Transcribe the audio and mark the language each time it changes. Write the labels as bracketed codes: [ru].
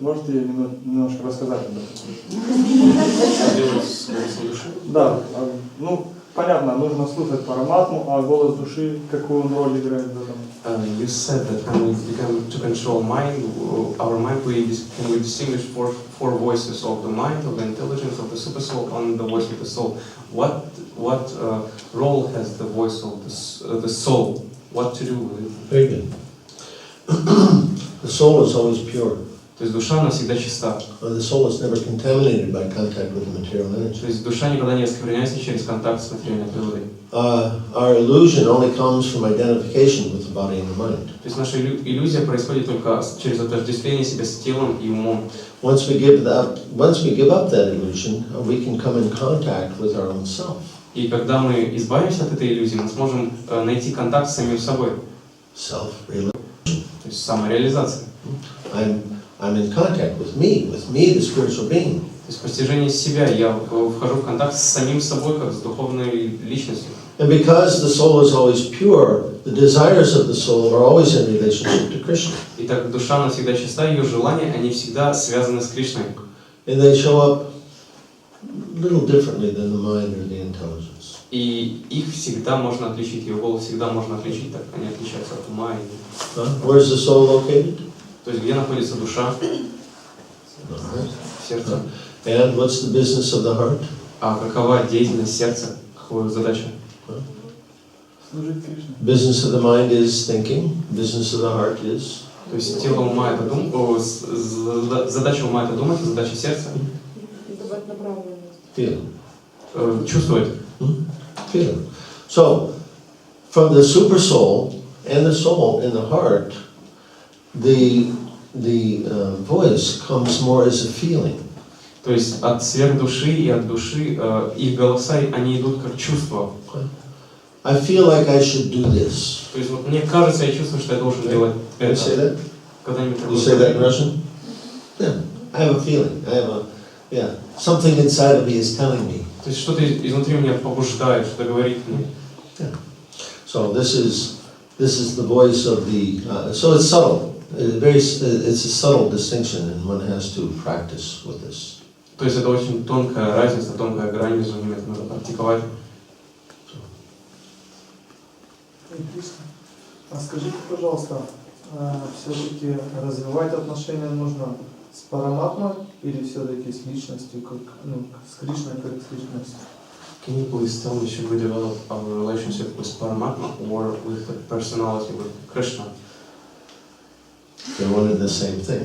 [ru] Можете немножко рассказать об этом? Что делать с голосом души? Да, понятно, нужно слушать Параматму, а голос души, какую он роль играет в этом? [en] You said that when we become to control mind, our mind, can we distinguish four voices of the mind, of the intelligence, of the super soul, and the voice of the soul. What role has the voice of the soul? What to do with it? Very good. The soul is always pure. [ru] То есть душа, она всегда чиста. [en] The soul is never contaminated by contact with the material energy. [ru] То есть душа никогда не оскверняется через контакт с материальной природой. [en] Our illusion only comes from identification with the body and the mind. [ru] То есть наша иллюзия происходит только через отождествление себя с телом и умом. [en] Once we give up that illusion, we can come in contact with our own self. [ru] И когда мы избавимся от этой иллюзии, мы сможем найти контакт с самим собой. [en] Self-realization. [ru] То есть самореализация. [en] I'm in contact with me, the spiritual being. [ru] То есть постижение себя, я вхожу в контакт с самим собой, как с духовной личностью. [en] And because the soul is always pure, the desires of the soul are always in relationship to Krishna. [ru] И так как душа, она всегда чиста, ее желания, они всегда связаны с Кришной. [en] And they show up a little differently than the mind or the intelligence. [ru] И их всегда можно отличить, ее голос всегда можно отличить, так они отличаются от ума. [en] Where's the soul located? [ru] То есть где находится душа? В сердце. [en] And what's the business of the heart? [ru] А какова деятельность сердца? Какая задача? Служить Кришне. [en] Business of the mind is thinking. Business of the heart is. [ru] То есть тело ума это задача ума это думать, задача сердца Давать направленность. [en] Feel. [ru] Чувствовать. [en] Feel. So, from the super soul and the soul in the heart, the voice comes more as a feeling. [ru] То есть от сверхдуши и от души их голоса, они идут как чувства. [en] I feel like I should do this. [ru] То есть вот мне кажется, я чувствую, что я должен делать [en] Can you say [ru] это. [en] that? [ru] Когда-нибудь [en] You say that in Russian? Yeah. I have a feeling. Something inside of me is telling me. [ru] То есть что-то изнутри меня побуждает, что-то говорит мне. [en] Yeah. So this is the voice of the. So it's subtle. It's a subtle distinction, and one has to practice with this. [ru] То есть это очень тонкая разница, тонкая грань между ними, это надо практиковать. А скажите, пожалуйста, все-таки развивать отношения нужно с Параматмой или все-таки с личностью, с Кришной, как с личностью? [en] Can you please tell me, should we develop our relationship with Paramatma or with the personality, with Krishna? They're one and the same thing.